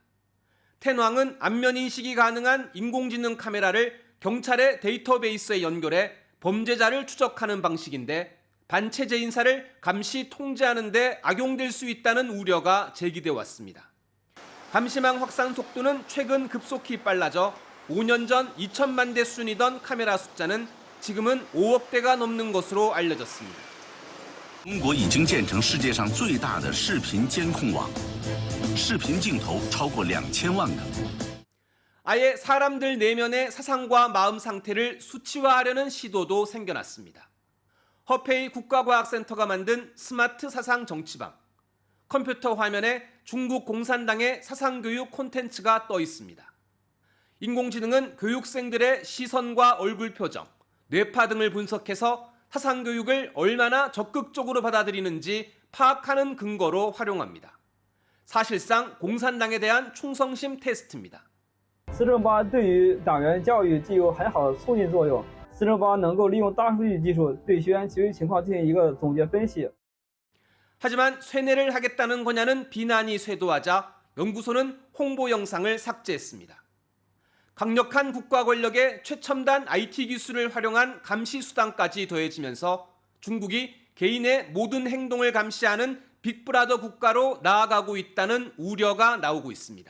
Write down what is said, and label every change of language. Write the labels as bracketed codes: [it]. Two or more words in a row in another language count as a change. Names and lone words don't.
[ko] 텐왕은 안면 인식이 가능한 인공지능 카메라를 경찰의 데이터베이스에 연결해 범죄자를 추적하는 방식인데 반체제 인사를 감시 통제하는 데 악용될 수 있다는 우려가 제기돼 왔습니다. 감시망 확산 속도는 최근 급속히 빨라져 5년 전 2천만 대 수준이던 카메라 숫자는 지금은 5억 대가 넘는 것으로 알려졌습니다. [zh] 中国已经建成世界上最大的视频监控网，视频镜头超过2000万个。 [ko] 아예 사람들 내면의 사상과 마음 상태를 수치화하려는 시도도 생겨났습니다. 허페이 국가과학센터가 만든 스마트 사상 정치방. 컴퓨터 화면에 중국 공산당의 사상교육 콘텐츠가 떠 있습니다. 인공지능은 교육생들의 시선과 얼굴 표정, 뇌파 등을 분석해서 사상 교육을 얼마나 적극적으로 받아들이는지 파악하는 근거로 활용합니다. 사실상 공산당에 대한 충성심 테스트입니다. [zh] 4.8 对于党员教育具有很好的促进作用。4.8能够利用大数据技术对学员学习情况进行一个总结分析。 [ko] 하지만 쇠뇌를 하겠다는 거냐는 비난이 쇄도하자 연구소는 홍보 영상을 삭제했습니다. 강력한 국가 권력의 최첨단 IT 기술을 활용한 감시 수단까지 더해지면서 중국이 개인의 모든 행동을 감시하는 빅브라더 국가로 나아가고 있다는 우려가 나오고 있습니다.